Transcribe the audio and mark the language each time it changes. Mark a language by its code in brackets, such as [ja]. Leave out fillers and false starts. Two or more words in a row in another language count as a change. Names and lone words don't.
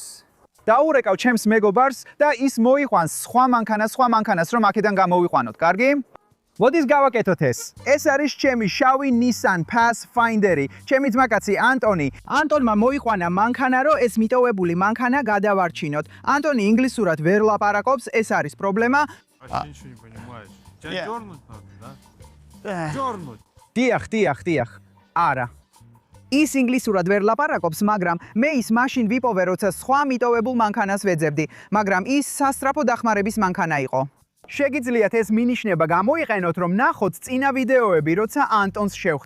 [ka] დაურეკავ ჩემს მეგობარს და ის მოიყვანს სხვა მანქანას, რომ აქედან გამოვიყვანოთ. კარგი? მოდის გავაკეთოთ ეს. ეს არის ჩემი შავი Nissan Pathfinder-ი. ჩემი ძმაკაცი ანტონი. ანტონმა მოიყვანა მანქანა, რომ ეს მიტოვებული მანქანა გადავარჩინოთ. ანტონი ინგლისურად ვერ ლაპარაკობს, ეს არის პრობლემა. [ru] Ничего не понимаешь. Тебя дёрнуть надо, да? Дёрнуть. [ka] დიახ. არა. ის ინგლისურად ვერ ლაპარაკობს, მაგრამ მე ის მაშინ ვიპოვე, როცა სხვა მიტოვებულ მანქანას ვეძებდი, მაგრამ ის სასწრაფო დახმარების მანქანა იყო. შეგიძლიათ ეს მინიშნება გამოიყენოთ, რომ ნახოთ წინა ვიდეოები, როცა ანტონს შევხვდი.